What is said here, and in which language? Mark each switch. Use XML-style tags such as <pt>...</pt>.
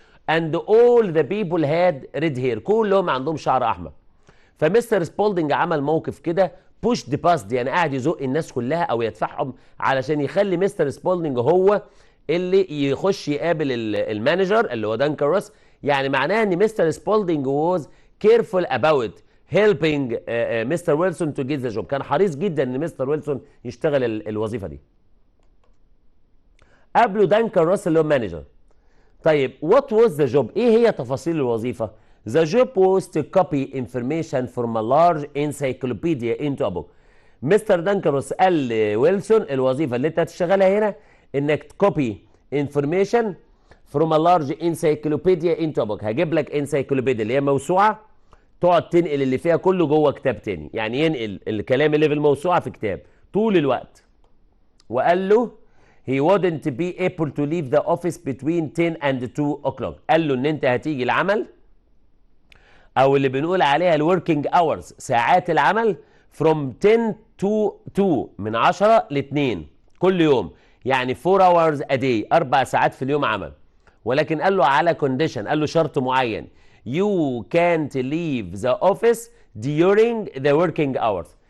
<en>and all the people had red hair،</en> <ar>كلهم عندهم شعر احمر. فمستر سبولدنج عمل موقف كده</ar> <en>pushed past،</en> <ar>يعني قاعد يزق الناس كلها او يدفعهم علشان يخلي مستر سبولدنج هو اللي يخش يقابل المانجر اللي هو دانكروس. يعني معناها ان مستر سبولدنج</ar> <en>was careful about helping</en> <ar>مستر ويلسون</ar> <en>to get the job،</en> <ar>كان حريص جدا ان مستر ويلسون يشتغل الوظيفه دي. قابله دانكروس اللي هو مانجر.</ar> <en>طيب what was the job؟</en> <ar>ايه هي تفاصيل الوظيفه؟</ar> <en>The job was to copy information from a large encyclopedia into a book.</en> <ar>مستر دانكروس قال لويلسون الوظيفه اللي انت هتشتغلها هنا انك</ar> <en>تكوبي information from a large encyclopedia into book.</en> <ar>هجيب لك انسايكلوبيديا اللي هي موسوعه، تقعد تنقل اللي فيها كله جوه كتاب تاني، يعني ينقل الكلام اللي في الموسوعه في كتاب طول الوقت. وقال له</ar> <en>he wouldn't be able to leave the office between 10 and 2 o'clock.</en> <ar>قال له ان انت هتيجي العمل او اللي بنقول عليها الوركينج اورز، ساعات العمل</ar> <en>from 10 to 2،</en> <ar>من 10 ل 2 كل يوم، يعني</ar> <en>4 hours a day،</en> <ar>4 ساعات في اليوم عمل. ولكن قال له على كونديشن، قال له شرط معين،</ar> <en>you can't leave the office during the working hours.</en>